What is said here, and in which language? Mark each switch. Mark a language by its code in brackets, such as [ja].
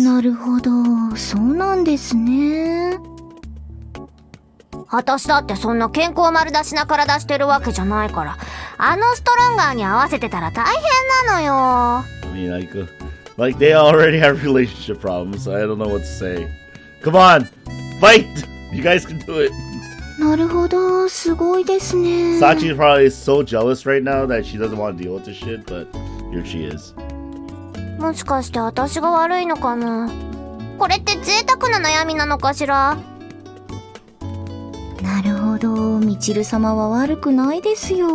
[ja] なるほど、そうなんですね。私だってそんな健康丸出しな体してるわけじゃないから、あのストロンガーに合わせてたら大変なのよ。 [en] I mean, like they already have relationship problems, so I don't know what to say. Come on, fight! You guys can do it. [ja] なるほど、すごいですね。 [en] Sachi probably is so jealous right now that she doesn't want to deal with this shit, but here she is. [ja] もしかして私が悪いのかな。これって贅沢な悩みなのかしら。なるほど、みちる様は悪くないですよ。